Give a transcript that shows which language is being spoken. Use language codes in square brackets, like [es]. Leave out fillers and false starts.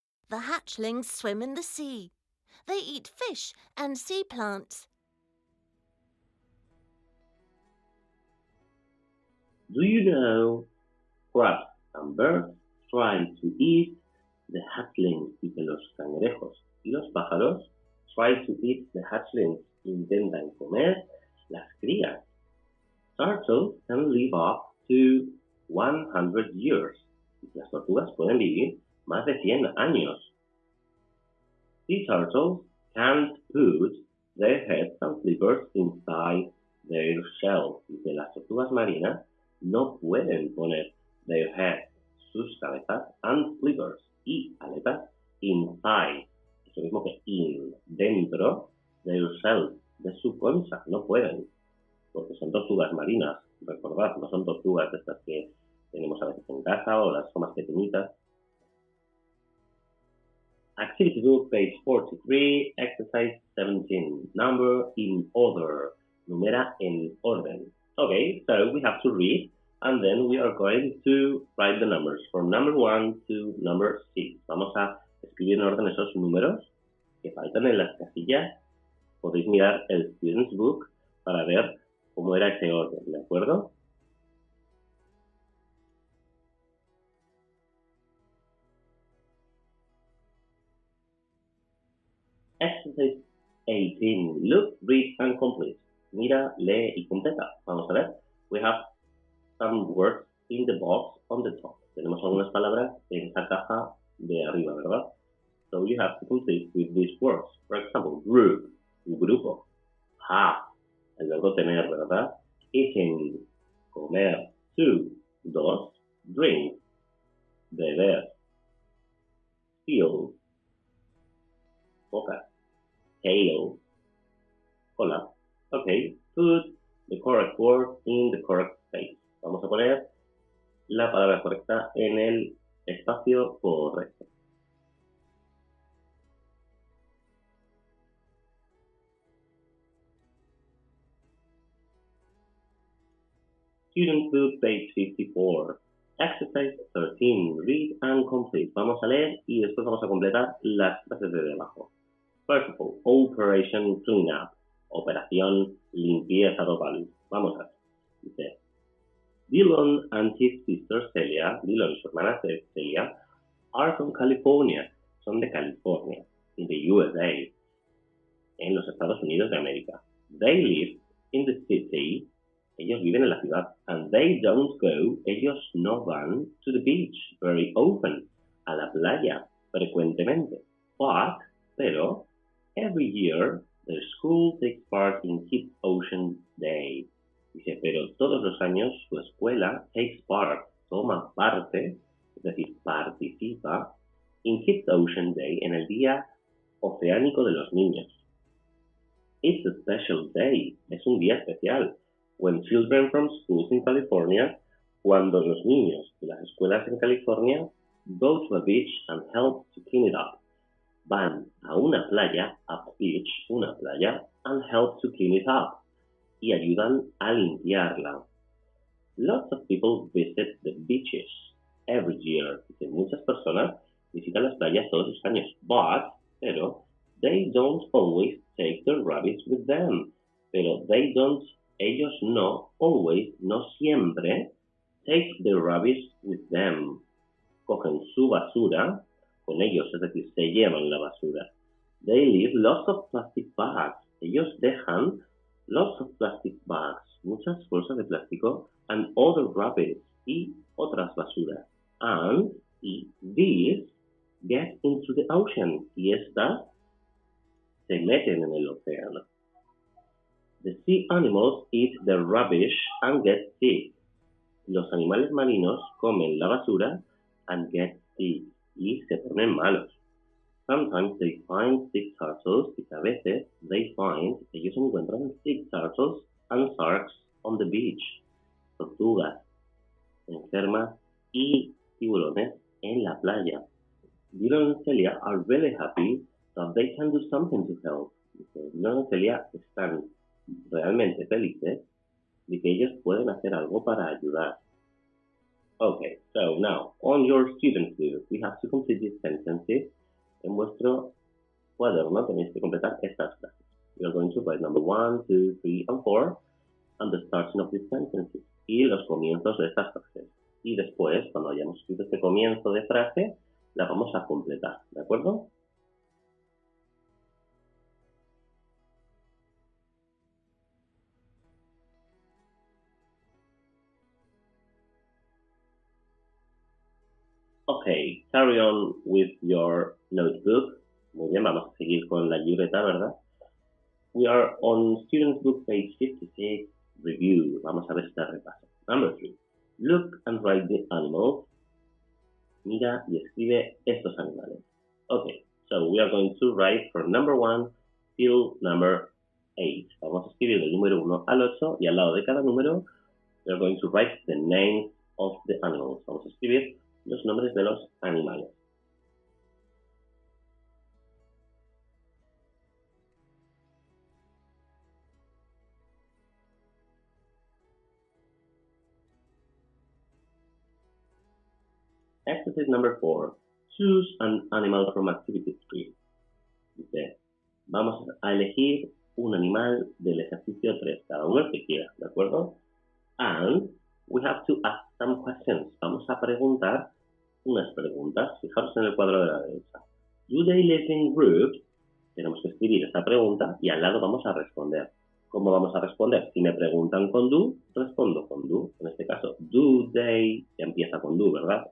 [en] The hatchlings swim in the sea. They eat fish and sea plants. Do you know crabs and birds try to eat the hatchlings? [es] Dice, los cangrejos y los pájaros [en] try to eat the hatchlings. [es] Intentan comer las crías. [en] Turtles can live up to 100 years. [es] Las tortugas pueden vivir más de 100 años. [en] Sea turtles can't put their heads and flippers inside their shells. [es] Dice, las tortugas marinas no pueden poner [en] their heads, [es] sus cabezas, [en] and flippers, [es] y aletas, inside. Eso mismo que in, dentro, [en] their shells, [es] de su concha. No pueden, porque son tortugas marinas. Recordad, no son tortugas de estas que tenemos a veces en casa o las más pequeñitas. [en] Activity book, page 43, exercise 17. Number in order. [es] Numera en orden. [en] Okay, so we have to read, and then we are going to write the numbers from number 1 to number 6. [es] Vamos a escribir en orden esos números que faltan en las casillas. Podéis mirar el [en] Student's Book [es] para ver cómo era ese orden, ¿de acuerdo? [en] Exercise 18. Look, read and complete. [es] Mira, lee y completa. Vamos a ver. [en] We have some words in the box on the top. [es] Tenemos algunas palabras en esa caja de arriba, ¿verdad? [en] So you have to complete with these words. For example, group, [es] un grupo. [en] Half, [es] el verbo puedo tener, ¿verdad? Eating, comer. 2, dos. Drink, beber. Feel, boca. Tail, cola. [en] Okay, put the correct word in the correct space. [es] Vamos a poner la palabra correcta en el espacio correcto. [en] Student Book, page 54. Exercise 13. Read and complete. [es] Vamos a leer y después vamos a completar las frases de debajo. [en] First of all, Operation Cleanup. [es] Operación limpieza total. Vamos a ver. [en] Dice, Dylan and his sister Celia, [es] Dylan y su hermana Celia, [en] are from California. [es] Son de California, [en] in the USA, [es] en los Estados Unidos de América. [en] They live in the city. [es] Ellos viven en la ciudad. [en] And they don't go. [es] Ellos no van [en] to the beach very often. [es] A la playa frecuentemente. Pero, [en] every year, their school takes part in Kids Ocean Day. [es] Dice, pero todos los años su escuela [en] takes part, [es] toma parte, es decir, participa, [en] in Kids Ocean Day, [es] en el Día Oceánico de los Niños. [en] It's a special day. [es] Es un día especial. [en] When children from schools in California, [es] cuando los niños de las escuelas en California [en] go to a beach and help to clean it up. [es] Van a una playa, [en] a beach, [es] una playa, [en] and help to clean it up. [es] Y ayudan a limpiarla. [en] Lots of people visit the beaches every year. [es] Dice, muchas personas visitan las playas todos los años, pero [en] they don't always take their rubbish with them. [es] Pero ellos no [en] always, [es] no siempre, [en] take their rubbish with them. [es] Cogen su basura con ellos, es decir, se llevan la basura. [en] They leave lots of plastic bags. [es] Ellos dejan [en] lots of plastic bags, [es] muchas bolsas de plástico, [en] and other rubbish, [es] y otras basuras. [en] And these get into the ocean, [es] y estas se meten en el océano. [en] The sea animals eat the rubbish and get sick. [es] Los animales marinos comen la basura [en] and get sick, [es] y se ponen malos. [en] Sometimes they find sick turtles, [es] y a veces ellos encuentran [en] sick turtles and sharks on the beach. [es] Tortugas enfermas y tiburones en la playa. [en] Dylan and Celia are really happy that they can do something to help. [es] Dylan y Celia están realmente felices de que ellos pueden hacer algo para ayudar. [en] Okay, so now, on your student book, we have to complete these sentences. [es] En vuestro cuaderno tenéis que completar estas frases. [en] We are going to write number 1, 2, 3, and 4, and the starting of these sentences, [es] y los comienzos de estas frases. Y después, cuando hayamos escrito este comienzo de frase, la vamos a completar, ¿de acuerdo? [en] Okay, carry on with your notebook. [es] Muy bien, vamos a seguir con la libreta, ¿verdad? [en] We are on Students Book, page 56, review. [es] Vamos a ver este repaso. [en] Number 3. Look and write the animals. [es] Mira y escribe estos animales. [en] Okay, so we are going to write from number 1 till number 8. [es] Vamos a escribir del número 1 al 8 y al lado de cada número [en] we are going to write the names of the animals. [es] Vamos a escribir los nombres de los animales. [en] Exercise number 4. Choose an animal from activity 3. [es] Dice, vamos a elegir un animal del ejercicio 3, cada uno el que quiera, ¿de acuerdo? [en] And we have to ask some questions. [es] Vamos a preguntar unas preguntas. Fijaros en el cuadro de la derecha. [en] Do they live in groups? [es] Tenemos que escribir esta pregunta y al lado vamos a responder. ¿Cómo vamos a responder? Si me preguntan con [en] do, [es] respondo con do. En este caso, [en] do they, [es] ya empieza con [en] do, [es] ¿verdad?